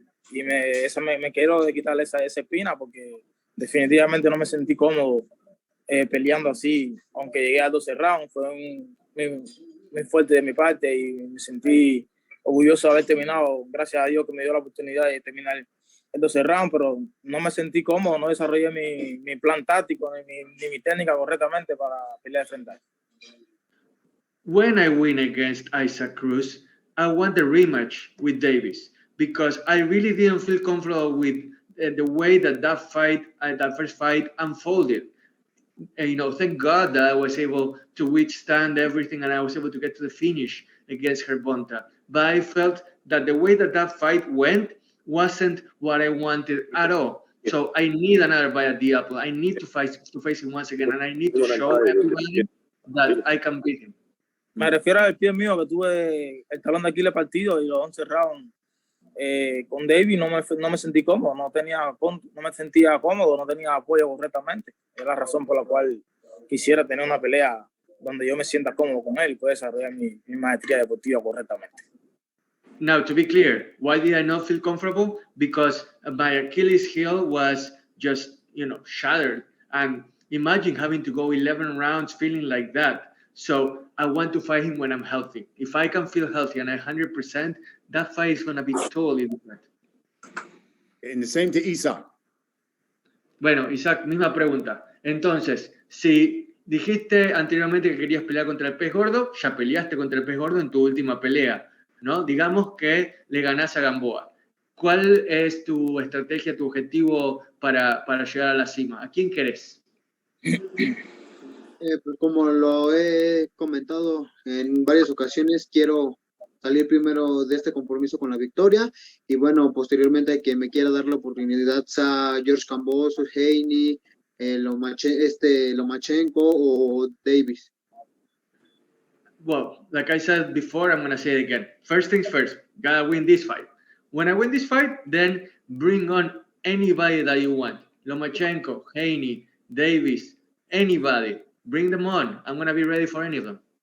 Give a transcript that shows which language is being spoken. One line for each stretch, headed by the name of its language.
Spanish: Y me quiero quitarle esa espina, porque definitivamente no me sentí cómodo peleando así, aunque llegué a 12 rounds, fue muy fuerte de mi parte y me sentí orgulloso de haber terminado, gracias a Dios que me dio la oportunidad de terminar el 12 round, pero no me sentí cómodo, no desarrollé mi plan táctico ni mi técnica correctamente para pelear de frente a él.
English: When I win against Isaac Cruz, I want the rematch with Davis, because I really didn't feel comfortable with the way that first fight unfolded. And, you know, thank God that I was able to withstand everything and I was able to get to the finish against Gervonta. But I felt that the way that fight went wasn't what I wanted at all. So I need another bite at the apple. I need to face him once again, and I need to show everybody that I can beat him.
Spanish: Me refiero al pie mío, que tuve el talón de Aquiles partido y los 11 rounds con David, no me sentí cómodo, no me sentía cómodo, no tenía apoyo correctamente. Es la razón por la cual quisiera tener una pelea donde yo me sienta cómodo con él y pueda desarrollar mi maestría deportiva correctamente.
English: Now, to be clear, why did I not feel comfortable? Because my Achilles heel was just, you know, shattered. And imagine having to go 11 rounds feeling like that. So I want to fight him when I'm healthy. If I can feel healthy and 100%, that fight is going to be totally different. And the same to Isaac.
Spanish: Bueno, Isaac, misma pregunta. Entonces, si dijiste anteriormente que querías pelear contra el pez gordo, ya peleaste contra el pez gordo en tu última pelea, ¿no? Digamos que le ganás a Gamboa. ¿Cuál es tu estrategia, tu objetivo para llegar a la cima? ¿A quién querés? Pues como lo he comentado en varias ocasiones, quiero salir primero de este compromiso con la victoria y bueno, posteriormente que me quiera dar la oportunidad a George Gamboa, Haney, Lomachenko o Davis.
English: Well, like I said before, I'm going to say it again. First things first, gotta win this fight. When I win this fight, then bring on anybody that you want. Lomachenko, Haney, Davis, anybody. Bring them on. I'm going to be ready for any of them.